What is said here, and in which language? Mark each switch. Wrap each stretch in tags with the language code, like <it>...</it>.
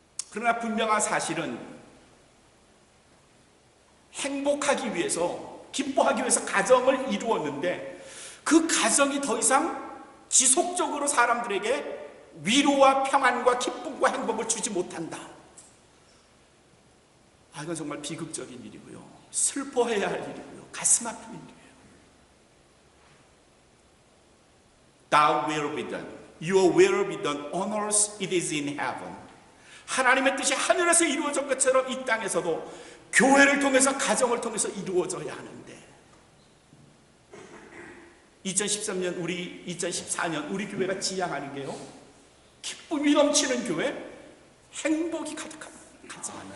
<ko>그러나 분명한 사실은 행복하기 위해서, 기뻐하기 위해서 가정을 이루었는데 그 가정이 더 이상 지속적으로 사람들에게 위로와 평안과 기쁨과 행복을 주지 못한다. 이건 정말 비극적인 일이고요. 슬퍼해야 할 일이고요. 가슴 아픈 일이에요.</ko> <en>Thou will be done. Your will be done on earth, it is in heaven.</en> <ko>하나님의 뜻이 하늘에서 이루어진 것처럼 이 땅에서도 교회를 통해서, 가정을 통해서 이루어져야 하는데, 2013년 2014년 우리 교회가 지향하는 게요, 기쁨이 넘치는 교회, 행복이 가득한 가정.</ko>